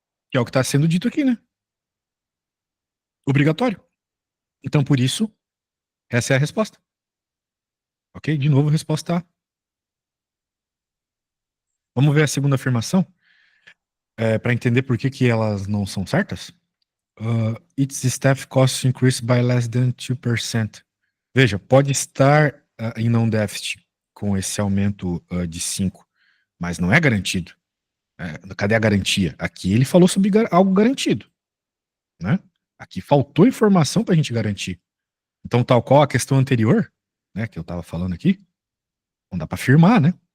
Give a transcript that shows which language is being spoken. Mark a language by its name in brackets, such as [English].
[Portuguese] Que é o que está sendo dito aqui, né? Obrigatório. Então, por isso, essa é a resposta. Ok? De novo, a resposta A. Vamos ver a segunda afirmação, para entender por que, que elas não são certas. [English] Its staff costs increased by less than 2%. [Portuguese] Veja, pode estar em não déficit com esse aumento de 5, mas não é garantido. Cadê a garantia? Aqui ele falou sobre algo garantido, né? Aqui faltou informação para a gente garantir. Então, tal qual a questão anterior, né, que eu estava falando aqui, não dá para afirmar, né?